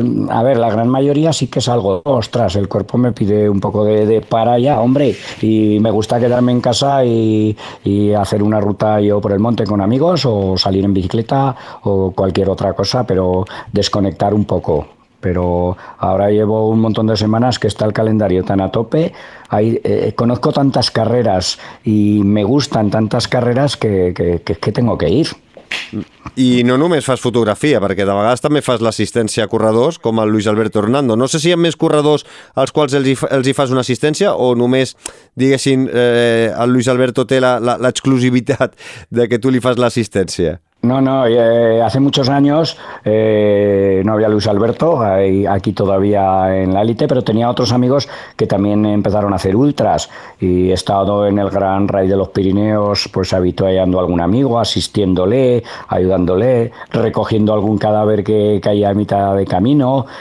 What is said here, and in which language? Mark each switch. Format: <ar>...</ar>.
<es>A ver, la gran mayoría sí que salgo. Ostras, el cuerpo me pide un poco de para allá, hombre, y me gusta quedarme en casa y hacer una ruta yo por el monte con amigos o salir en bicicleta o cualquier otra cosa, pero desconectar un poco. Pero ahora llevo un montón de semanas que está el calendario tan a tope. Conozco tantas carreras y me gustan tantas carreras que tengo que ir.</es> <ca>I no només fas fotografia, perquè de vegades també fas l'assistència a corredors com el Luis Alberto Hernando. No sé si hi ha més corredors als quals els hi fas una assistència o només, diguéssim, el Luis Alberto té l'exclusivitat de que tu li fas l'assistència.</ca> <es>No, hace muchos años no había Luis Alberto aquí todavía en la élite, pero tenía otros amigos que también empezaron a hacer ultras y he estado en el Gran Raid de los Pirineos pues habituallando a algún amigo, asistiéndole, ayudándole, recogiendo algún cadáver que caía a mitad de camino.</es>